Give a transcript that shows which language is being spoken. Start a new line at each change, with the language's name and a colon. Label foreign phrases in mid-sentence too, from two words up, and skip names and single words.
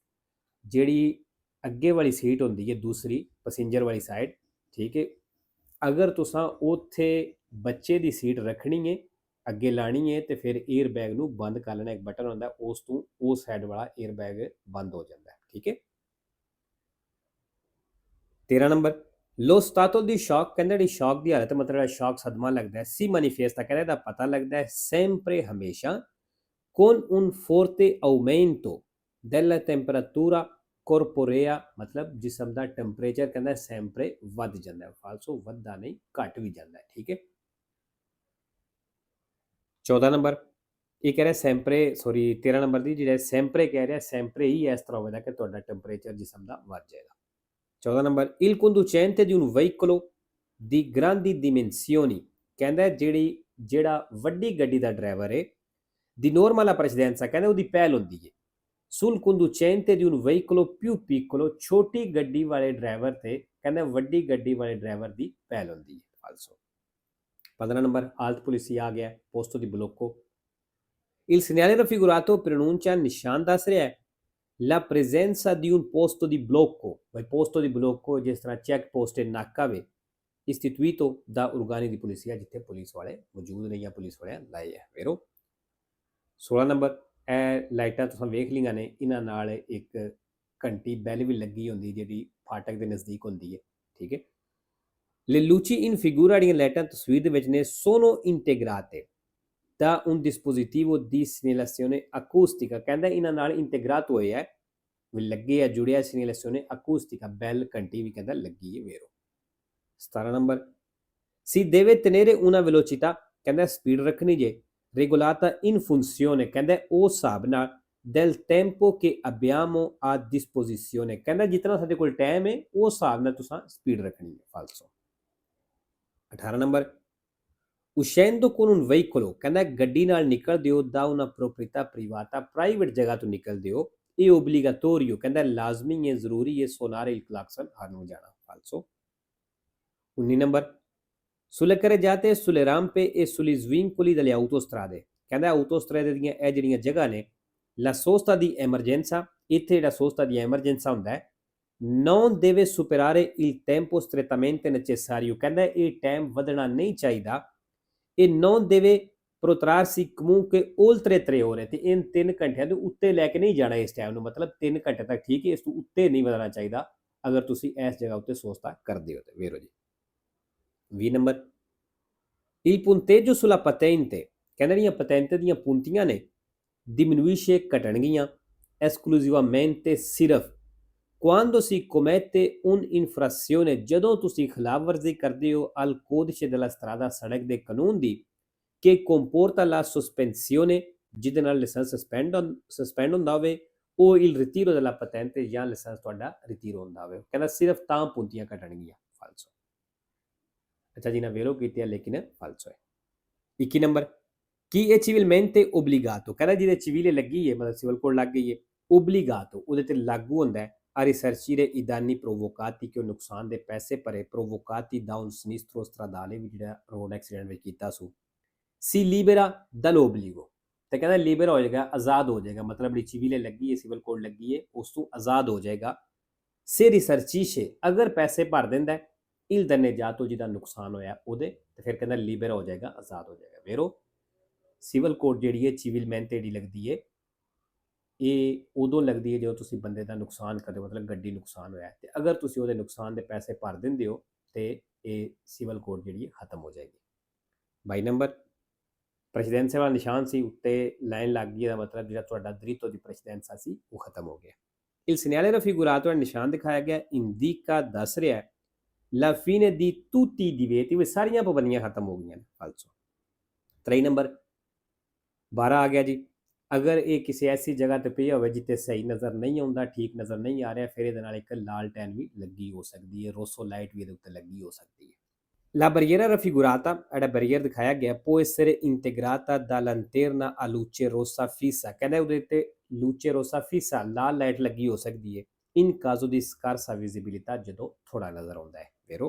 Punjabi: ਵੇਰੋ ਜਿਹੜੀ ਅੱਗੇ ਵਾਲੀ ਸੀਟ ਹੁੰਦੀ ਹੈ ਦੂਸਰੀ ਪੈਸੇਂਜਰ ਵਾਲੀ ਸਾਈਡ, ਠੀਕ ਹੈ, ਅਗਰ ਤੁਸਾਂ ਉੱਥੇ ਬੱਚੇ ਦੀ ਸੀਟ ਰੱਖਣੀ ਹੈ ਅੱਗੇ ਲਾਣੀ ਹੈ ਤੇ ਫਿਰ 에ਅਰ ਬੈਗ ਨੂੰ ਬੰਦ ਕਰ ਲੈਣਾ, ਇੱਕ ਬਟਨ ਹੁੰਦਾ ਉਸ ਤੋਂ ਉਹ ਸਾਈਡ ਵਾਲਾ 에ਅਰ ਬੈਗ ਬੰਦ ਹੋ ਜਾਂਦਾ ਹੈ, ਠੀਕ ਹੈ। 13 ਨੰਬਰ
Italian: lo stato di shock,
Punjabi: ਕਹਿੰਦਾ ਜਿਹੜੀ ਸ਼ੌਕ ਦੀ ਹਾਲਤ ਮਤਲਬ ਸ਼ੌਕ ਸਦਮਾ ਲੱਗਦਾ ਹੈ,
Italian: si manifesta
Punjabi: ਕਹਿੰਦਾ ਇਹਦਾ ਪਤਾ ਲੱਗਦਾ ਹੈ sempre ਹਮੇਸ਼ਾ
Italian: con un forte aumento della temperatura corporea,
Punjabi: ਮਤਲਬ ਜਿਸਮ ਦਾ ਟੈਂਪਰੇਚਰ ਕਹਿੰਦਾ sempre ਵੱਧ ਜਾਂਦਾ ਹੈ, ਫਾਲਸੋ ਵੱਧਦਾ ਨਹੀਂ ਘਟ ਵੀ ਜਾਂਦਾ ਹੈ, ਠੀਕ ਹੈ। 14 ਨੰਬਰ ਇਹ ਕਹਿ ਰਿਹਾ ਸੈਂਪਰੇ, ਸੌਰੀ 13 ਨੰਬਰ ਦੀ ਜਿਹੜਾ ਸੈਂਪਰੇ ਕਹਿ ਰਿਹਾ ਸੈਂਪਰੇ ਹੀ ਇਸ ਤਰ੍ਹਾਂ ਹੋਵੇਗਾ ਕਿ ਤੁਹਾਡਾ ਟੈਂਪਰੇਚਰ ਜਿਸਮ ਦਾ ਵੱਧ ਜਾਏਗਾ।
Italian: 14 ਨੰਬਰ il conducente di un veicolo di grandi dimensioni,
Punjabi: ਕਹਿੰਦਾ ਜਿਹੜਾ ਵੱਡੀ ਗੱਡੀ ਦਾ ਡਰਾਈਵਰ ਹੈ
Italian: di normale precedenza,
Punjabi: ਕਹਿੰਦਾ ਉਹਦੀ ਪਹਿਲ ਹੁੰਦੀ ਹੈ
Italian: sul conducente di un veicolo più piccolo,
Punjabi: ਛੋਟੀ ਗੱਡੀ ਵਾਲੇ ਡਰਾਈਵਰ ਤੇ ਕਹਿੰਦਾ ਵੱਡੀ ਗੱਡੀ ਵਾਲੇ ਡਰਾਈਵਰ ਦੀ ਪਹਿਲ ਹੁੰਦੀ ਹੈ, ਆਲਸੋ।
Italian: 15 ਨੰਬਰ alto polizia
Punjabi: ਆ ਗਿਆ
Italian: posto di blocco, il segnale raffigurato preannuncia,
Punjabi: ਨਿਸ਼ਾਨ ਦੱਸ ਰਿਹਾ ਹੈ
Italian: la presenza di un posto di blocco, vai posto di blocco
Punjabi: ਜਿਸ ਤਰ੍ਹਾਂ ਚੈੱਕ ਪੋਸਟ ਨਾਕਾ ਵੇ
Italian: istituito da organi di polizia,
Punjabi: ਜਿੱਥੇ ਪੁਲਿਸ ਵਾਲੇ ਮੌਜੂਦ ਨੇ ਜਾਂ ਪੁਲਿਸ ਵਾਲਿਆਂ ਲਾਏ ਹੈ, ਵੇਰੋ। 16 ਨੰਬਰ ਇਹ ਲਾਈਟਾਂ ਤੁਸੀਂ ਵੇਖ ਲਈਆਂ ਨੇ, ਇਹਨਾਂ ਨਾਲ ਇੱਕ ਘੰਟੀ ਬੈਲ ਵੀ ਲੱਗੀ ਹੁੰਦੀ ਜਿਹੜੀ ਫਾਟਕ ਦੇ ਨਜ਼ਦੀਕ ਹੁੰਦੀ ਹੈ, ਠੀਕ ਹੈ।
Italian: Le luci in figura
Punjabi: ਜਿਹੜੀਆਂ ਲਾਈਟਾਂ ਤਸਵੀਰ ਦੇ ਵਿੱਚ ਨੇ
Italian: sono integrate da un dispositivo di segnalazione acustica,
Punjabi: ਕਹਿੰਦਾ ਇਹਨਾਂ ਨਾਲ ਇੰਟੀਗ੍ਰੇਟ ਹੋਏ ਹੈ, ਵੀ ਲੱਗੇ ਹੈ ਜੁੜਿਆ
Italian: segnalazione acustica,
Punjabi: ਬੈਲ ਘੰਟੀ ਵੀ ਕਹਿੰਦਾ ਲੱਗੀ ਹੈ, ਵੇਰੋ।
Italian: 17 ਨੰਬਰ si deve tenere una velocità,
Punjabi: ਕਹਿੰਦਾ ਸਪੀਡ ਰੱਖਣੀ ਜੇ
Italian: regolata in funzione,
Punjabi: ਕਹਿੰਦਾ ਉਸ ਹਿਸਾਬ ਨਾਲ
Italian: del tempo che abbiamo a disposizione,
Punjabi: ਕਹਿੰਦਾ ਜਿਤਨਾ ਸਾਡੇ ਕੋਲ ਟਾਈਮ ਹੈ ਉਸ ਹਿਸਾਬ ਨਾਲ ਤੁਸੀਂ ਸਪੀਡ ਰੱਖਣੀ ਹੈ, ਫਾਲਸੋ।
Italian: 18 ਨੰਬਰ uscendo con un veicolo,
Punjabi: ਕਹਿੰਦਾ ਗੱਡੀ ਨਾਲ ਨਿਕਲਦੇ ਹੋ
Italian: da una proprietà privata,
Punjabi: ਪ੍ਰਾਈਵੇਟ ਜਗ੍ਹਾ ਤੋਂ ਨਿਕਲਦੇ ਹੋ, ਇਹ obbligatorio, ਕਹਿੰਦਾ ਲਾਜ਼ਮੀ ਹੈ ਜ਼ਰੂਰੀ ਹੈ
Italian: suonare il clacson,
Punjabi: ਹਾਰਨ ਵਜਾਣਾ, ਫਾਲਸੋ।
Italian: 19 ਨੰਬਰ sulle carreggiate, sulle rampe e sugli svincoli delle autostrade,
Punjabi: ਕਹਿੰਦਾ autostrade ਦੀਆਂ ਇਹ ਜਿਹੜੀਆਂ ਜਗ੍ਹਾ ਨੇ
Italian: la sosta di emergenza,
Punjabi: ਇੱਥੇ ਜਿਹੜਾ
Italian: sosta di emergenza
Punjabi: ਹੁੰਦਾ ਹੈ
Italian: non deve superare il tempo strettamente necessario,
Punjabi: ਕਹਿੰਦਾ ਇਹ ਟਾਈਮ ਵਧਣਾ ਨਹੀਂ ਚਾਹੀਦਾ, ਇਹ
Italian: non deve protrarsi comunque oltre 3 ore,
Punjabi: ਤੇ ਇਹ 3 ਘੰਟਿਆਂ ਦੇ ਉੱਤੇ ਲੈ ਕੇ ਨਹੀਂ ਜਾਣਾ ਇਸ ਟਾਈਮ ਨੂੰ, ਮਤਲਬ 3 ਘੰਟੇ ਤੱਕ ਠੀਕ ਹੈ, ਇਸ ਤੋਂ ਉੱਤੇ ਨਹੀਂ ਵਧਣਾ ਚਾਹੀਦਾ ਅਗਰ ਤੁਸੀਂ ਇਸ ਜਗ੍ਹਾ ਉੱਤੇ ਸੋਚਤਾ ਕਰਦੇ ਹੋ ਤੇ, ਵੇਰੋ ਜੀ।
Italian: 20 ਨੰਬਰ il punteggio sulla patente,
Punjabi: ਕਹਿੰਦਾ ਜਿਹੜੀਆਂ ਪਤੈਂਟ ਦੀਆਂ ਪੂੰਤੀਆਂ ਨੇ diminuisce, ਘਟਣਗੀਆਂ esclusivamente
Italian: ਸਿਰਫ quando si commette un'infrazione,
Punjabi: ਜਦੋਂ ਤੁਸੀਂ ਖਿਲਾਫ ਵਰਜ਼ੀ ਕਰਦੇ ਹੋ
Italian: al codice della strada,
Punjabi: ਸੜਕ ਦੇ ਕਾਨੂੰਨ ਦੀ,
Italian: che comporta la sospensione,
Punjabi: ਜਿਹਦੇ ਨਾਲ ਲਾਇਸੈਂਸ ਸਸਪੈਂਡ ਹੁੰਦਾ ਹੋਵੇ, ਉਹ
Italian: il ritiro della patente,
Punjabi: ਜਾਂ ਲਾਇਸੈਂਸ ਤੁਹਾਡਾ ritiro ਹੁੰਦਾ ਹੋਵੇ, ਕਹਿੰਦਾ ਸਿਰਫ ਤਾਂ ਪੂੰਤੀਆਂ ਘਟਣਗੀਆਂ, ਫਾਲਸੋ। ਅੱਛਾ ਜੀ, ਨਾ ਵੇਰੋ ਕੀਤੀ ਹੈ ਲੇਕਿਨ ਫਾਲਸੋ ਹੈ। 21 ਨੰਬਰ ਕੀ ਇਹ
Italian: civilmente obbligato,
Punjabi: ਕਹਿੰਦਾ ਜਿਹਦੇ civile ਲੱਗੀ ਹੈ ਮਤਲਬ ਸਿਵਲ ਕੋਡ ਲੱਗ ਗਈ ਹੈ, obbligato ਉਹਦੇ ਤੇ ਲਾਗੂ ਹੁੰਦਾ ਹੈ
Italian: a risarcire i danni provocati,
Punjabi: ਕਿ ਉਹ ਨੁਕਸਾਨ ਦੇ ਪੈਸੇ ਭਰੇ
Italian: provocati da un sinistro stradale,
Punjabi: ਵੀ ਜਿਹੜਾ ਰੋਡ ਐਕਸੀਡੈਂਟ ਵਿੱਚ ਕੀਤਾ ਸੂ
Italian: si libera dall'obbligo,
Punjabi: ਤੇ ਕਹਿੰਦਾ ਲਿਬਰ ਹੋ ਜਾਏਗਾ, ਆਜ਼ਾਦ ਹੋ ਜਾਏਗਾ, ਮਤਲਬ ਜਿਹੜੀ civile ਲੱਗੀ ਹੈ ਸਿਵਲ ਕੋਡ ਲੱਗੀ ਹੈ ਉਸ ਤੋਂ ਆਜ਼ਾਦ ਹੋ ਜਾਏਗਾ।
Italian: se risarcisce,
Punjabi: ਅਗਰ ਪੈਸੇ ਭਰ ਦਿੰਦਾ ਹੈ
Italian: il danneggio,
Punjabi: ਜਿਹਦਾ ਨੁਕਸਾਨ ਹੋਇਆ ਉਹਦੇ, ਤੇ ਫਿਰ ਕਹਿੰਦਾ ਲਿਬਰ ਹੋ ਜਾਏਗਾ, ਆਜ਼ਾਦ ਹੋ ਜਾਏਗਾ, ਵੇਰੋ। ਸਿਵਲ ਕੋਡ ਜਿਹੜੀ ਹੈ civilmente ਜਿਹੜੀ ਲੱਗਦੀ ਹੈ ਇਹ ਉਦੋਂ ਲੱਗਦੀ ਹੈ ਜਦੋਂ ਤੁਸੀਂ ਬੰਦੇ ਦਾ ਨੁਕਸਾਨ ਕਰਦੇ ਹੋ, ਮਤਲਬ ਗੱਡੀ ਨੁਕਸਾਨ ਹੋਇਆ, ਤੇ ਅਗਰ ਤੁਸੀਂ ਉਹਦੇ ਨੁਕਸਾਨ ਦੇ ਪੈਸੇ ਭਰ ਦਿੰਦੇ ਹੋ ਤੇ ਇਹ ਸਿਵਲ ਕੋਡ ਜਿਹੜੀ ਹੈ ਖਤਮ ਹੋ ਜਾਏਗੀ। 22 ਨੰਬਰ ਪ੍ਰੈਸੀਡੈਂਸੀ ਵਾਲਾ ਨਿਸ਼ਾਨ ਸੀ ਉੱਤੇ ਲਾਈਨ ਲੱਗ ਗਈ, ਦਾ ਮਤਲਬ ਜਿਹੜਾ ਤੁਹਾਡਾ
Italian: diritto di precedenza
Punjabi: ਸੀ ਉਹ ਖਤਮ ਹੋ ਗਿਆ।
Italian: il segnale raffigurato
Punjabi: ਨਿਸ਼ਾਨ ਦਿਖਾਇਆ ਗਿਆ
Italian: indica,
Punjabi: ਦੱਸ ਰਿਹਾ
Italian: la fine di tutti i divieti,
Punjabi: ਵੀ ਸਾਰੀਆਂ ਪਾਬੰਦੀਆਂ ਖਤਮ ਹੋ ਗਈਆਂ ਨੇ, ਫਾਲਸੋ। 23 ਨੰਬਰ 12 ਆ ਗਿਆ ਜੀ, ਅਗਰ ਇਹ ਕਿਸੇ ਐਸੀ ਜਗ੍ਹਾ ਤੇ ਪਿਆ ਹੋਵੇ ਜਿੱਥੇ ਸਹੀ ਨਜ਼ਰ ਨਹੀਂ ਆਉਂਦਾ, ਠੀਕ ਨਜ਼ਰ ਨਹੀਂ ਆ ਰਿਹਾ, ਫਿਰ ਇਹਦੇ ਨਾਲ ਇੱਕ ਲਾਲਟੈਨ ਵੀ ਲੱਗੀ ਹੋ ਸਕਦੀ ਹੈ, ਰੋਸੋ ਲਾਈਟ ਵੀ ਇਹਦੇ ਉੱਤੇ ਲੱਗੀ ਹੋ ਸਕਦੀ ਹੈ।
Italian: La barriera raffigurata,
Punjabi: ਜਿਹੜਾ ਬੈਰੀਅਰ ਦਿਖਾਇਆ ਗਿਆ
Italian: può essere integrata da lanterna a luce rossa fissa,
Punjabi: ਕਹਿੰਦਾ ਉਹਦੇ ਤੇ
Italian: luce rossa fissa
Punjabi: ਲਾਲ ਲਾਈਟ ਲੱਗੀ ਹੋ ਸਕਦੀ ਹੈ
Italian: in caso di scarsa visibilità,
Punjabi: ਜਦੋਂ ਥੋੜਾ ਨਜ਼ਰ ਆਉਂਦਾ ਹੈ, ਵੇਰੋ।